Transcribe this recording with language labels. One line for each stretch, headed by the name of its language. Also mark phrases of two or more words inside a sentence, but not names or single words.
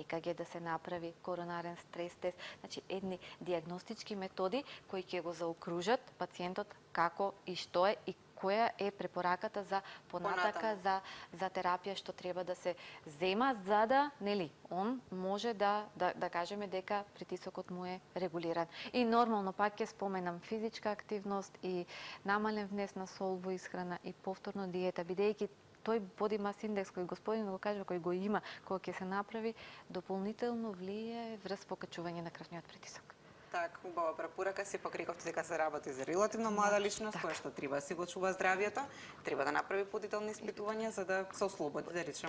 Macedonian: ЕКГ да се направи, коронарен стрес тест, значи едни диагностички методи кои ќе го заокружат пациентот како и што е и која е препораката за понатака за терапија што треба да се зема за да, нели, он може да кажеме дека притисокот му е регулиран. И нормално пак ќе споменам физичка активност и намален внес на сол во исхрана и повторно диета, бидејќи тој
English: body mass index
Macedonian: кој господин го кажа, кој го има, кога ќе се направи, дополнително влијае врз покачување на крвниот притисок. Так, убава препорака, сепак рековте дека се работи за релативно млада личност, која што треба да си го чува здравието, треба да направи подителни испитувања за да се ослободи, да речеме.